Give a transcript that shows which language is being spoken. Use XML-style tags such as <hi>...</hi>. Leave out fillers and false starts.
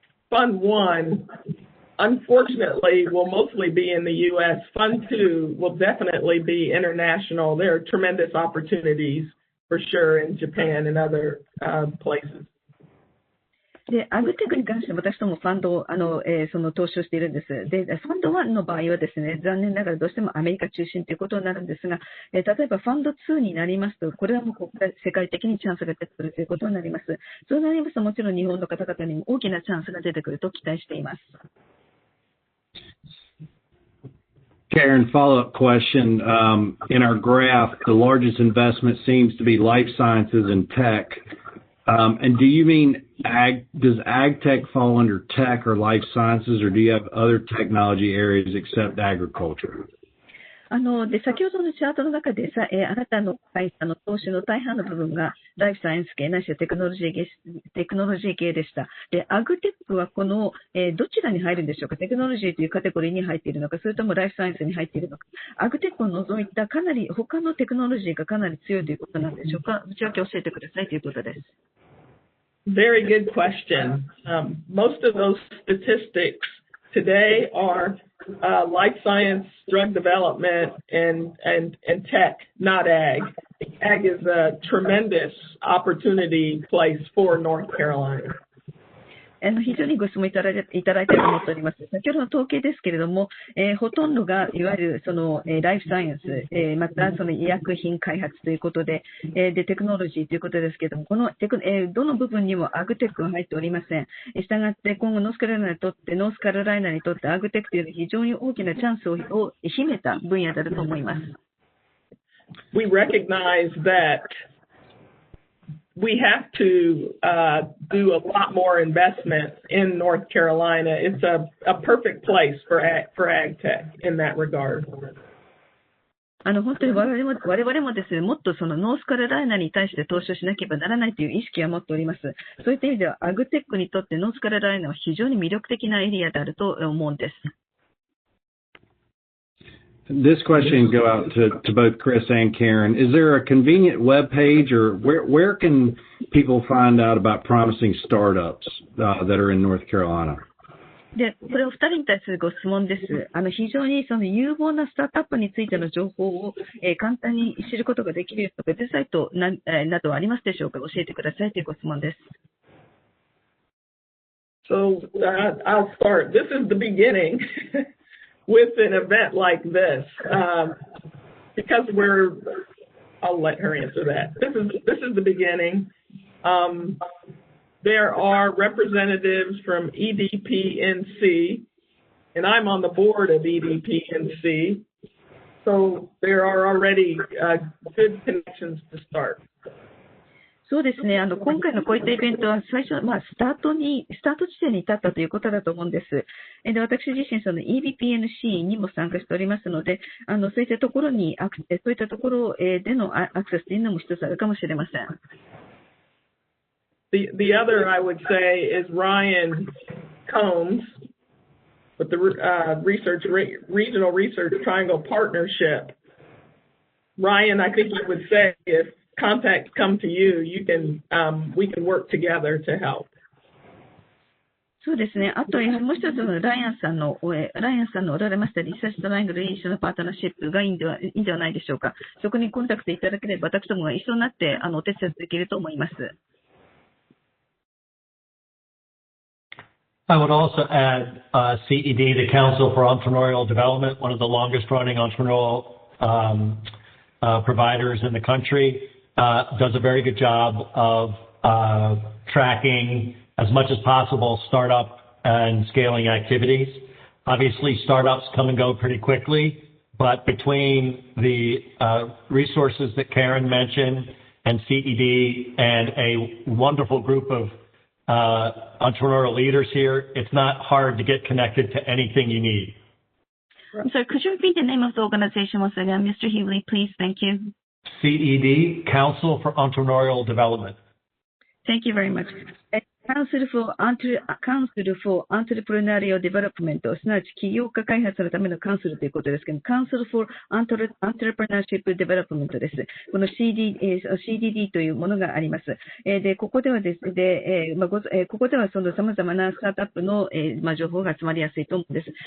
<en>Fund 1, unfortunately, will mostly be in the U.S. Fund 2 will definitely be international. There are tremendous opportunities for sure in Japan and other places.</en> <ja>で、アグテクに関して私どもファンドをその投資をしているんです。で、ファンド1の場合はですね、残念ながらどうしてもアメリカ中心ということになるんですが、例えばファンド2になりますと、これはもう世界的にチャンスが出てくるということになります。そうなりますと、もちろん日本の方々にも大きなチャンスが出てくると期待しています。</ja> <en>Karen, follow-up question. In our graph, the largest investment seems to be life sciences and tech. And do you mean does ag tech fall under tech or life sciences, or do you have other technology areas except agriculture?</en> <ja>で、先ほどのチャートの中であなたの会社の投資の大半の部分がライフサイエンス系ないしはテクノロジー系でした。で、アグテックはこの、どちらに入るんでしょうか。テクノロジーというカテゴリーに入っているのか、それともライフサイエンスに入っているのか。アグテックを除いたかなり他のテクノロジーがかなり強いということなんでしょうか。内訳を教えてくださいということです。</ja> <en>Very good question. Most of those statistics today are life science, drug development, and tech, not ag. Ag is a tremendous opportunity place for North Carolina.</en> <ja>非常にご質問いただいたと思っております。先ほどの統計ですけれども、ほとんどがいわゆるそのライフサイエンス、またその医薬品開発ということで、でテクノロジーということですけれども、このどの部分にもアグテックが入っておりません。したがって今後ノースカロライナにとってアグテックというのは非常に大きなチャンスを秘めた分野だと思います。</ja> <en>We recognize that we have to do a lot more investment in North Carolina. It's a perfect place for ag tech in that regard.</en> <ja>本当に我々もですね、もっとそのノースカロライナに対して投資をしなければならないという意識は持っております。そういった意味ではアグテックにとってノースカロライナは非常に魅力的なエリアであると思うんです。</ja> <en>This question go out to both Chris and Karen. Is there a convenient web page, or where can people find out about promising startups that are in North Carolina?</en> <ja>で、これお二人に対するご質問です。非常にその有望なスタートアップについての情報を、簡単に知ることができるウェブサイトなどはありますでしょうか。教えてくださいというご質問です。</ja> <en>So I'll start. This is the beginning with an event like this, because I'll let her answer that. This is the beginning. There are representatives from EDPNC, and I'm on the board of EDPNC. So there are already good connections to start.</en> <ja>そうですね。今回のこういったイベントは最初、スタート地点に立ったということだと思うんです。で、私自身、その EBPNC にも参加しておりますので、そういったところにそういったところでのアクセスというのも一つあるかもしれません。</ja> <en>The other, I would say, is Ryan Combs with the Regional Research Triangle Partnership. Ryan, I think you would say if contacts come to you, we can work together to help.</en> <ja>そうですね。あと、もう一つのライアンさんのおられましたリサーチトライアングルリージョンのパートナーシップがいいんではないでしょうか。そこにコンタクトいただければ、私どもが一緒になってお手伝いできると思います。</ja> <en>I would also add CED, the Council for Entrepreneurial Development, one of the longest-running entrepreneurial providers in the country, does a very good job of tracking as much as possible startup and scaling activities. Obviously, startups come and go pretty quickly, but between the resources that Karen mentioned and CED and a wonderful group of entrepreneurial leaders here, it's not hard to get connected to anything you need. So could you repeat the name of the organization once again, Mr. Healy, please? Thank you. CED, Council for Entrepreneurial Development. Thank you very much.</en> <ja>Council for Entrepreneurial Development すなわち起業家開発のためのカウンセルということですけど、Council for Entrepreneurship Development です。この CDD というものがあります。で、ここではですね、ここではその様々なスタートアップの情報が集まりやすいと思うんです。</ja>